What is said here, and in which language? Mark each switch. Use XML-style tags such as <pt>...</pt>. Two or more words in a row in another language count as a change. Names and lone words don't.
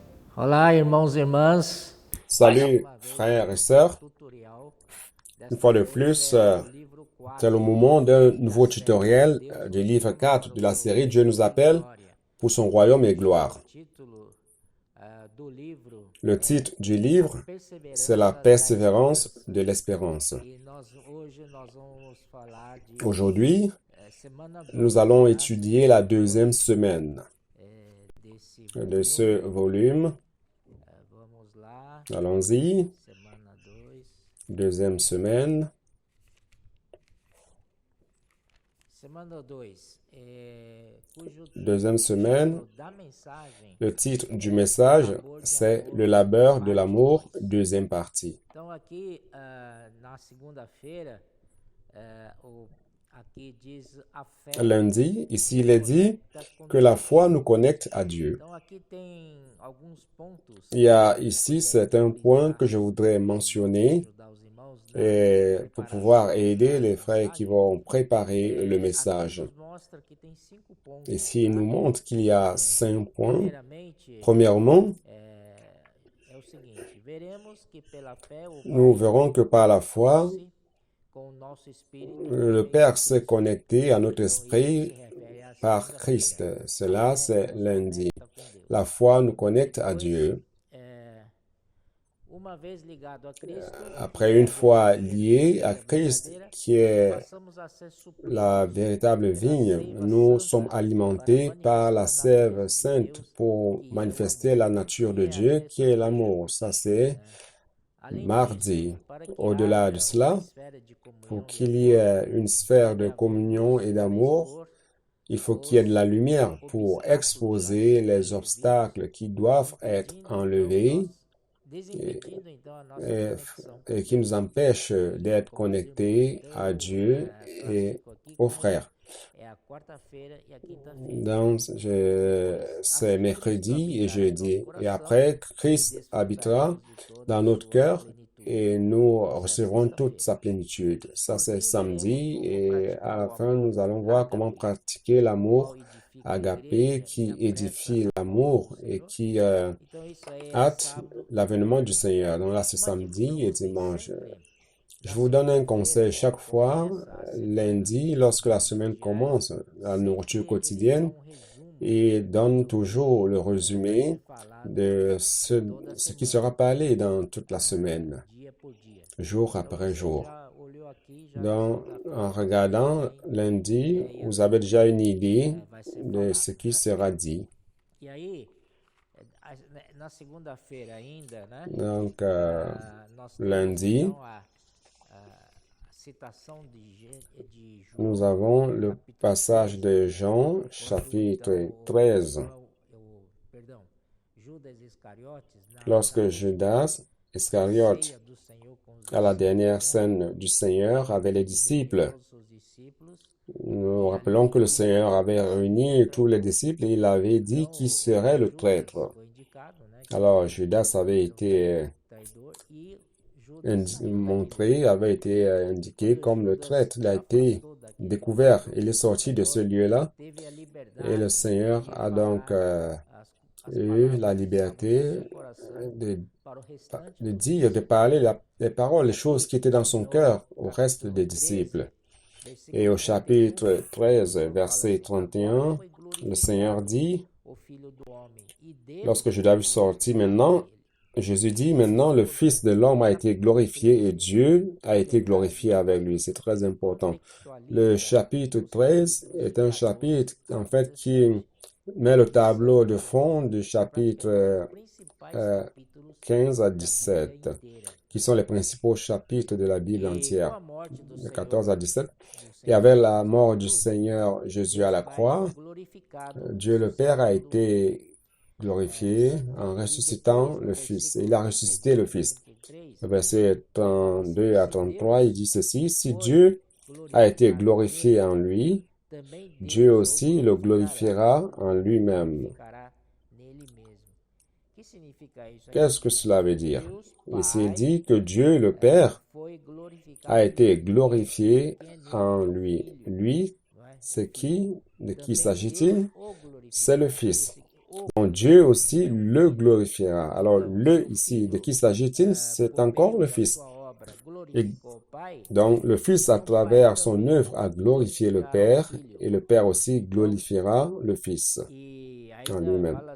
<pt>Olá, irmãos e irmãs. Mais</pt> <fr>Salut</fr> <pt>uma vez</pt> <fr>frères et</fr> <pt>aqui no</pt> <fr>sœurs.</fr> <pt>tutorial.</pt> <fr>Une</fr> <pt>Desta</pt> <fr>fois de</fr> <pt>vez</pt> <fr>plus,</fr> <pt>é do livro</pt> <fr>c'est le</fr> <pt>4</pt> <fr>moment d'un</fr> <pt>da</pt> <fr>nouveau</fr> <pt>série</pt> <fr>tutoriel</fr> <pt>Deus</pt> <fr>du</fr> <pt>nos</pt> <fr>livre</fr> <pt>chama</pt> <fr>4</fr> <pt>para o</pt> <fr>de la</fr> <pt>seu</pt> <fr>série Dieu</fr> <pt>reino</pt> <fr>nous</fr> <pt>de</pt> <fr>appelle</fr> <pt>glória.</pt> <fr>pour son royaume et</fr> <pt>E o</pt> <fr>gloire.</fr> <pt>título do livro</pt> <fr>Le</fr> <pt>é</pt> <fr>titre du</fr> <pt>A</pt> <fr>livre, c'est La</fr> <pt>Perseverança da</pt> <fr>persévérance</fr> <pt>Esperança.</pt> <fr>de l'espérance.</fr> <pt>E hoje nós vamos falar de</pt> <fr>Aujourd'hui,</fr> <pt>semana</pt> <fr>nous</fr> <pt>2,</pt> <fr>allons</fr> <pt>tá?</pt> <fr>étudier la</fr> <pt>Semana</pt> <fr>deuxième</fr> <pt>2</pt> <fr>semaine</fr> <pt>desse</pt> <fr>de ce</fr> <pt>volume.</pt> <fr>volume.</fr> <pt>Vamos lá,</pt> <fr>Allons-y.</fr> <pt>semana 2.</pt> <fr>Deuxième semaine.</fr> <pt>Semana 2, cujo</pt> <fr>Deuxième semaine.</fr> <pt>título da mensagem</pt> <fr>Le titre du</fr> <pt>é</pt> <fr>message,</fr> <pt>Labor de</pt> <fr>c'est</fr> <pt>Amor,</pt> <fr>Le labeur de</fr> <pt>parte</pt> <fr>l'amour,</fr> <pt>2.</pt> <fr>deuxième partie.</fr> <pt>Então aqui na segunda-feira, aqui diz a fé</pt> <fr>Lundi, ici il</fr> <pt>nos</pt> <fr>est dit</fr> <pt>conecta com</pt> <fr>que la</fr> <pt>Deus.</pt> <fr>foi nous connecte à Dieu.</fr> <pt>Então aqui tem alguns pontos</pt> <fr>Il y a</fr> <pt>que</pt> <fr>ici,</fr> <pt>gostaria</pt> <fr>c'est</fr> <pt>de</pt> <fr>un point</fr> <pt>frisar</pt> <fr>que je voudrais</fr> <pt>para poder</pt> <fr>mentionner</fr> <pt>ajudar os irmãos na</pt> <fr>pour pouvoir</fr> <pt>preparação</pt> <fr>aider</fr> <pt>da</pt> <fr>les frères qui</fr> <pt>mensagem.</pt> <fr>vont préparer le</fr> <pt>Aqui</pt> <fr>message.</fr> <pt>nos mostra que tem 5 pontos,</pt> <fr>Ici, il</fr> <pt>tá?</pt> <fr>nous montre qu'il y a 5 points.</fr> <pt>Primeiramente,</pt> <fr>Premièrement,</fr> <pt>é o seguinte: veremos que pela fé o</pt> <fr>nous</fr> <pt>Pai</pt> <fr>verrons que par la foi,</fr> <pt>conectou-se com o nosso espírito por</pt> <fr>le</fr> <pt>meio de</pt> <fr>Père s'est</fr> <pt>Cristo.</pt> <fr>connecté à notre</fr> <pt>Então, isso se</pt> <fr>esprit</fr> <pt>refere à</pt> <fr>par</fr> <pt>segunda-feira.</pt> <fr>Christ.</fr> <pt>A</pt> <fr>Cela,</fr> <pt>fé</pt> <fr>c'est</fr> <pt>nos</pt> <fr>lundi.</fr> <pt>conecta com Deus.</pt> <fr>La foi nous connecte à</fr> <pt>Depois,</pt> <fr>Dieu.</fr> <pt>uma vez ligado a Cristo,</pt> <fr>Après,</fr> <pt>que é</pt> <fr>une</fr> <pt>a</pt> <fr>fois</fr> <pt>videira</pt> <fr>lié à Christ,</fr> <pt>verdadeira,</pt> <fr>qui est</fr> <pt>passamos a ser</pt> <fr>la</fr> <pt>supridos</pt> <fr>véritable</fr> <pt>pela</pt> <fr>vigne,</fr> <pt>seiva</pt> <fr>nous sommes</fr> <pt>santa para</pt> <fr>alimentés par la</fr> <pt>manifestar a</pt> <fr>sève</fr> <pt>natureza de</pt> <fr>sainte</fr> <pt>Deus,</pt> <fr>pour</fr> <pt>que é o</pt> <fr>manifester</fr> <pt>amor.</pt> <fr>la nature</fr> <pt>Que</pt> <fr>de</fr> <pt>é a</pt> <fr>Dieu qui est</fr> <pt>terça-feira.</pt> <fr>l'amour. Ça, c'est</fr> <pt>Além disso,</pt> <fr>mardi.</fr> <pt>para que</pt> <fr>Au-delà de</fr> <pt>haja uma</pt> <fr>cela,</fr> <pt>esfera de</pt> <fr>pour</fr> <pt>comunhão e</pt> <fr>qu'il y</fr> <pt>amor,</pt> <fr>ait une sphère de</fr> <pt>deve haver</pt> <fr>communion</fr> <pt>luz</pt> <fr>et</fr> <pt>para</pt> <fr>d'amour,</fr> <pt>expor</pt> <fr>il faut qu'il y ait de</fr> <pt>os</pt> <fr>la lumière pour</fr> <pt>obstáculos a</pt> <fr>exposer</fr> <pt>serem</pt> <fr>les</fr> <pt>removidos,</pt> <fr>obstacles qui doivent être</fr> <pt>impedindo então</pt> <fr>enlevés et,</fr> <pt>desimpedindo então a nossa</pt> <fr>et-</fr> <pt>conexão.</pt> <fr>et qui nous empêchent</fr> <pt>E</pt> <fr>d'être</fr> <pt>com os irmãos.</pt> <fr>connectés à</fr> <pt>Então,</pt> <fr>Dieu</fr> <pt>para</pt> <fr>et</fr> <pt>cinco aqui,</pt> <fr>aux</fr> <pt>como</pt> <fr>frères.</fr> <pt>é a quarta-feira e a quinta-feira.</pt> <fr>Donc,</fr> <pt>Depois,</pt> <fr>c'est</fr> <pt>assim Cristo</pt> <fr>mercredi et</fr> <pt>habitará em nosso</pt> <fr>jeudi. Et</fr> <pt>coração</pt> <fr>après,</fr> <pt>e</pt> <fr>Christ habitera</fr> <pt>desfrutaremos de toda a</pt> <fr>dans notre</fr> <pt>sua</pt> <fr>cœur</fr> <pt>plenitude.</pt> <fr>et nous</fr> <pt>Isso é</pt> <fr>recevrons toute</fr> <pt>sexta-feira.</pt> <fr>sa plénitude. Ça,</fr> <pt>Por</pt> <fr>c'est</fr> <pt>fim, veremos</pt> <fr>samedi</fr> <pt>como</pt> <fr>et à</fr> <pt>praticar</pt> <fr>la</fr> <pt>o</pt> <fr>fin, nous</fr> <pt>amor</pt> <fr>allons voir comment</fr> <pt>ágape,</pt> <fr>pratiquer</fr> <pt>o qual</pt> <fr>l'amour</fr> <pt>edifica a</pt> <fr>agapé</fr> <pt>igreja e</pt> <fr>qui</fr> <pt>apressa</pt> <fr>édifie</fr> <pt>a volta do</pt> <fr>l'amour et</fr> <pt>Senhor.</pt> <fr>qui</fr> <pt>Então, isso aí é</pt> <fr>hâte</fr> <pt>sábado e</pt> <fr>l'avènement du</fr> <pt>domingo.</pt> <fr>Seigneur. Donc là, c'est</fr> <pt>Uma dica</pt> <fr>samedi</fr> <pt>para</pt> <fr>et</fr> <pt>vocês</pt> <fr>dimanche.</fr> <pt>sempre,</pt> <fr>Je</fr> <pt>na</pt> <fr>vous donne un</fr> <pt>segunda-feira,</pt> <fr>conseil chaque</fr> <pt>quando</pt> <fr>fois,</fr> <pt>começa a semana,</pt> <fr>lundi, lorsque la</fr> <pt>os</pt> <fr>semaine</fr> <pt>diários,</pt> <fr>commence, la</fr> <pt>sempre</pt> <fr>nourriture</fr> <pt>eles</pt> <fr>quotidienne,</fr> <pt>dão um resumo</pt> <fr>et donne</fr> <pt>do</pt> <fr>toujours</fr> <pt>que</pt> <fr>le</fr> <pt>vai ser</pt> <fr>résumé</fr> <pt>falado</pt> <fr>de</fr> <pt>toda a</pt> <fr>ce qui</fr> <pt>semana,</pt> <fr>sera parlé dans toute la semaine,</fr> <pt>dia por dia.</pt> <fr>jour</fr> <pt>Então</pt> <fr>après</fr> <pt>você</pt> <fr>jour.</fr> <pt>já olhou aqui, já</pt> <fr>Donc,</fr> <pt>está</pt> <fr>en</fr> <pt>pronto, já</pt> <fr>regardant</fr> <pt>tem</pt> <fr>lundi,</fr> <pt>ideia</pt> <fr>vous</fr> <pt>do</pt> <fr>avez déjà une</fr> <pt>que</pt> <fr>idée</fr> <pt>vai ser</pt> <fr>de</fr> <pt>falado.</pt> <fr>ce qui sera dit.</fr> <pt>E aí, na segunda-feira ainda, né?</pt> <fr>Donc,</fr> <pt>Nós temos</pt> <fr>lundi,</fr> <pt>então a citação de</pt> <fr>nous</fr> <pt>João,</pt> <fr>avons le</fr> <pt>capítulo</pt> <fr>passage</fr> <pt>13,</pt> <fr>de Jean,</fr> <pt>quando</pt> <fr>chapitre</fr> <pt>então</pt> <fr>13,</fr> <pt>perdão, Judas Iscariotes</pt> <fr>lorsque Judas Iscariote,</fr> <pt>ceia do Senhor com os</pt> <fr>à la</fr> <pt>discípulos,</pt> <fr>dernière</fr> <pt>né?</pt> <fr>scène du Seigneur, avec les</fr> <pt>Ele reuniu</pt> <fr>disciples.</fr> <pt>todos os seus discípulos</pt> <fr>Nous</fr> <pt>e</pt> <fr>rappelons</fr> <pt>ali</pt> <fr>que le</fr> <pt>Judas</pt> <fr>Seigneur</fr> <pt>foi</pt> <fr>avait</fr> <pt>indicado</pt> <fr>réuni</fr> <pt>o</pt> <fr>tous les</fr> <pt>traidor.</pt> <fr>disciples et il avait dit</fr> <pt>Então,</pt> <fr>qui serait le</fr> <pt>Judas</pt> <fr>traître.</fr> <pt>foi indicado, né?</pt> <fr>Alors,</fr> <pt>Que</pt> <fr>Judas avait</fr> <pt>era</pt> <fr>été</fr> <pt>traidor e Judas saiu daquele</pt> <fr>montré,</fr> <pt>lugar.</pt> <fr>avait été indiqué</fr> <pt>Quando</pt> <fr>comme le</fr> <pt>Judas</pt> <fr>traître. Il</fr> <pt>se</pt> <fr>a été</fr> <pt>afastou daquele</pt> <fr>découvert.</fr> <pt>encontro</pt> <fr>Il est</fr> <pt>com o</pt> <fr>sorti de ce</fr> <pt>Senhor,</pt> <fr>lieu-là</fr> <pt>teve a</pt> <fr>et le</fr> <pt>liberdade</pt> <fr>Seigneur</fr> <pt>de</pt> <fr>a donc</fr> <pt>falar as</pt> <fr>eu la</fr> <pt>palavras que estavam no</pt> <fr>liberté</fr> <pt>seu coração</pt> <fr>de,</fr> <pt>para o restante</pt> <fr>de</fr> <pt>dos</pt> <fr>dire, de</fr> <pt>discípulos.</pt> <fr>parler les paroles, les choses</fr> <pt>Aqui</pt> <fr>qui étaient dans son</fr> <pt>no</pt> <fr>cœur au reste</fr> <pt>capítulo</pt> <fr>des</fr> <pt>13,</pt> <fr>disciples. Et</fr> <pt>versículo</pt> <fr>au</fr> <pt>31,</pt> <fr>chapitre</fr> <pt>o</pt> <fr>13,</fr> <pt>Senhor fala</pt> <fr>verset</fr> <pt>assim: agora</pt> <fr>31,</fr> <pt>foi</pt> <fr>le Seigneur</fr> <pt>glorificado</pt> <fr>dit,</fr> <pt>o Filho do Homem, e Deus</pt> <fr>lorsque Judas fut sorti</fr> <pt>glorificou</pt> <fr>maintenant,</fr> <pt>ele.</pt> <fr>Jésus dit,</fr> <pt>Esse</pt> <fr>maintenant le</fr> <pt>é o</pt> <fr>Fils de l'homme a été</fr> <pt>capítulo</pt> <fr>glorifié et</fr> <pt>13,</pt> <fr>Dieu a</fr> <pt>que</pt> <fr>été</fr> <pt>traz</pt> <fr>glorifié avec lui. C'est très important. Le</fr> <pt>contextualiza</pt> <fr>chapitre</fr> <pt>os</pt> <fr>13</fr> <pt>capítulos</pt> <fr>est un</fr> <pt>14</pt> <fr>chapitre,</fr> <pt>a</pt> <fr>en fait, qui</fr> <pt>17,</pt> <fr>met le</fr> <pt>que</pt> <fr>tableau de</fr> <pt>são</pt> <fr>fond du chapitre</fr> <pt>praticamente os principais euh, capítulos</pt> <fr>15 à</fr> <pt>da Bíblia</pt> <fr>17,</fr> <pt>inteira.</pt> <fr>qui sont les principaux chapitres de la Bible</fr> <pt>E com</pt> <fr>entière,</fr> <pt>a morte do</pt> <fr>de</fr> <pt>Senhor,</pt> <fr>14 à 17.</fr> <pt>do</pt> <fr>Et</fr> <pt>Senhor</pt> <fr>avec la</fr> <pt>Jesus na</pt> <fr>mort du</fr> <pt>cruz,</pt> <fr>Seigneur Jésus à</fr> <pt>Deus</pt> <fr>la</fr> <pt>Pai</pt> <fr>croix,</fr> <pt>foi glorificado,</pt> <fr>Dieu le Père a</fr> <pt>ressuscitando o Filho.</pt> <fr>été glorifié en</fr> <pt>E</pt> <fr>ressuscitant</fr> <pt>depois, no</pt> <fr>le Fils. Et</fr> <pt>versículo</pt> <fr>il a ressuscité</fr> <pt>32</pt> <fr>le</fr> <pt>e</pt> <fr>Fils.</fr> <pt>33,</pt> <fr>Le verset</fr> <pt>ele fala assim:</pt> <fr>32 à</fr> <pt>se</pt> <fr>33, il</fr> <pt>Deus</pt> <fr>dit ceci, si</fr> <pt>foi</pt> <fr>Dieu a été</fr> <pt>glorificado</pt> <fr>glorifié</fr> <pt>nele,</pt> <fr>en lui,</fr> <pt>também</pt> <fr>Dieu</fr> <pt>Deus o</pt> <fr>aussi le</fr> <pt>glorificará.</pt> <fr>glorifiera en</fr> <pt>O</pt> <fr>lui-même.</fr> <pt>glorificará nele mesmo. O que significa isso aqui?</pt> <fr>Qu'est-ce que cela veut dire?</fr> <pt>Deus</pt> <fr>Ici, il</fr> <pt>Pai</pt> <fr>dit que Dieu le Père</fr> <pt>foi glorificado</pt> <fr>a été</fr> <pt>nele.</pt> <fr>glorifié</fr> <pt>Quem é nele?</pt> <fr>en</fr> <pt>É o</pt> <fr>lui.</fr> <pt>Filho,</pt> <fr>Lui,</fr> <pt>não é? O</pt> <fr>c'est</fr> <pt>Filho.</pt> <fr>qui? De qui</fr> <pt>Também Deus</pt> <fr>s'agit-il?</fr> <pt>o</pt> <fr>C'est le</fr> <pt>glorificará.</pt> <fr>Fils. Donc Dieu aussi le glorifiera. Alors le ici, de qui s'agit-il? C'est encore le Fils. Et donc le Fils, à travers son œuvre, a glorifié le Père, et le Père aussi glorifiera le Fils en lui-même.</fr>